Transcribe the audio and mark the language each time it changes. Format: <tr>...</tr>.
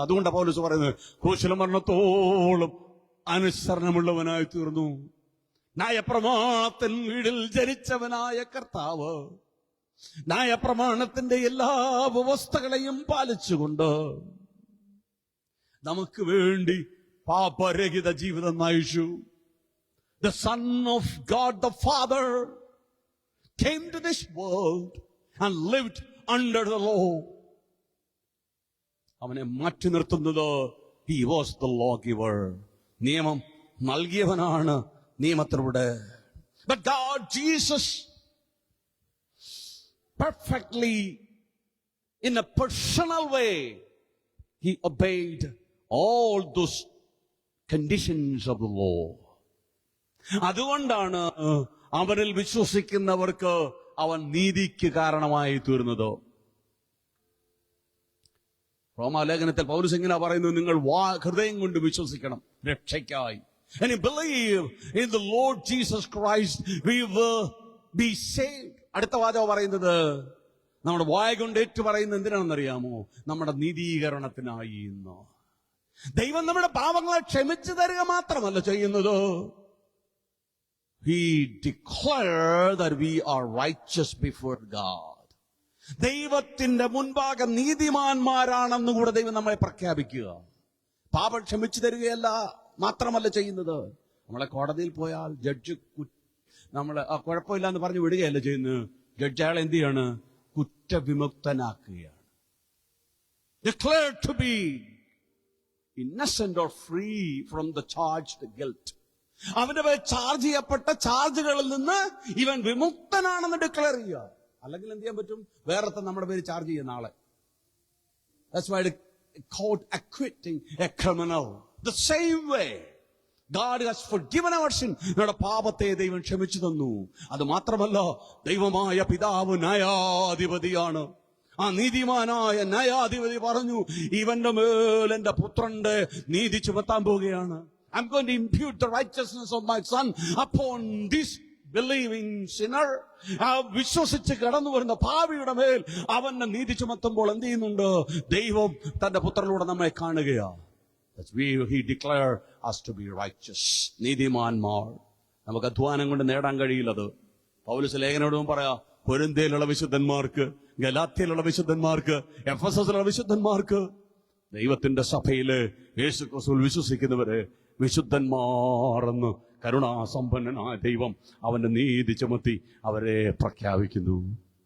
<ml>അതുകൊണ്ടാണ് പൗലോസ് പറയുന്നത് ക്രൂശിലെ മരണത്തോളം അനുസരണമുള്ളവനായി തീർന്നു. ന്യായപ്രമാണത്തിൻ കീഴിൽ ജനിച്ചവനായ കർത്താവ് ന്യായപ്രമാണത്തിന്റെ എല്ലാ വ്യവസ്ഥകളെയും പാലിച്ചുകൊണ്ട് നമുക്ക് വേണ്ടി പാപരഹിത ജീവിതം നയിച്ചു.</ml> <en>The Son of God the Father came to this world and lived under the law.</en> <ml>അവനെ മാറ്റി നിർത്തുന്നത്</ml> <en>he was the lawgiver.</en> <ml>നിയമം നൽകിയവനാണ് നിയമത്തിലൂടെ.</ml> <en>But God, Jesus, perfectly, in a personal way, he obeyed all those conditions of the law.</en> <ml>അതുകൊണ്ടാണ് അവനിൽ വിശ്വസിക്കുന്നവർക്ക് അവൻ നീതിക്ക് കാരണമായി തീർന്നത്. റോമാലേഖനത്തിൽ പൗലോസ് ഇങ്ങനെ പറയുന്നു, നിങ്ങൾ ഹൃദയം കൊണ്ട് വിശ്വസിക്കണം രക്ഷയ്ക്കായി.</ml> <en>And you believe in the Lord Jesus Christ, we will be saved.</en> <ml>അടുത്ത വാചകം പറയുന്നത് നമ്മുടെ വായ കൊണ്ട് ഏറ്റു പറയുന്നത് എന്തിനാണെന്നറിയാമോ? നമ്മുടെ നീതീകരണത്തിനായി. ഇന്ന് ദൈവം നമ്മുടെ പാപങ്ങളെ ക്ഷമിച്ചു തരിക മാത്രമല്ല ചെയ്യുന്നത്,</ml> <en>He declared that we are righteous before God.</en> <ml>ദൈവത്തിന്റെ മുൻപാകെ നീതിമാന്മാരാണെന്ന് കൂടെ ദൈവം നമ്മളെ പ്രഖ്യാപിക്കുക. പാപം ക്ഷമിച്ചു തരികയല്ല മാത്രമല്ല ചെയ്യുന്നത്, നമ്മളെ കോടതിയിൽ പോയാൽ ജഡ്ജ് നമ്മളെ കുഴപ്പമില്ല എന്ന് പറഞ്ഞു വിടുകയല്ല ചെയ്യുന്നത്. ജഡ്ജ് അയാൾ എന്ത് ചെയ്യാണ്? കുറ്റവിമുക്തനാക്കുകയാണ്.</ml> <en>Declared to be innocent or free from the charged guilt.</en> <ml>അവന്റെ പേര് ചാർജ് ചെയ്യപ്പെട്ട ചാർജുകളിൽ നിന്ന് ഇവൻ വിമുക്തനാണെന്ന് ഡിക്ലെയർ ചെയ്യുക. അല്ലെങ്കിൽ എന്ത് ചെയ്യാൻ പറ്റും? വേറെ നമ്മുടെ പേര് ചാർജ് ചെയ്യുന്ന ആളെ.</ml> <en>That's why the court acquitting a criminal. The same way God has forgiven our sin.</en> <ml>നമ്മുടെ പാപത്തെ ദൈവം ക്ഷമിച്ചു തന്നു. അത് മാത്രമല്ല, ദൈവമായ പിതാവ് ന്യായാധിപതിയാണ്. ആ നീതിമാനായ ന്യായാധിപതി പറഞ്ഞു, ഇവന്റെ മേൽ എന്റെ പുത്രന്റെ നീതി ചുമത്താൻ പോവുകയാണ്.</ml> <en>I'm going to impute the righteousness of my son upon this believing sinner.</en> <ml>ആ വിശ്വസിച്ച് കടന്നു വരുന്ന പാപിയുടെ മേൽ അവന്റെ നീതി ചുമത്തുമ്പോൾ എന്ത് ചെയ്യുന്നുണ്ട്? ദൈവം തന്റെ പുത്രനിലൂടെ നമ്മെ കാണുകയാണ്.</ml> <en>He declared us to be righteous.</en> <ml>നീതിമാന്മാർ. നമുക്ക് അധ്വാനം കൊണ്ട് നേടാൻ കഴിയില്ലത്. പൗലോസ് ലേഖനോടും പറയാ, കൊരിന്ത്യയിലുള്ള വിശുദ്ധന്മാർക്ക്, ഗലാത്യയിലുള്ള വിശുദ്ധന്മാർക്ക്, എഫെസസിലുള്ള വിശുദ്ധന്മാർക്ക്, ദൈവത്തിന്റെ സഭയില് യേശുക്രിസ്തുവിൽ വിശ്വസിക്കുന്നവരെ വിശുദ്ധന്മാരെന്ന് കരുണാസമ്പന്നനായ ദൈവം അവന്റെ നീതി ചുമത്തി അവരെ പ്രഖ്യാപിക്കുന്നു.</ml>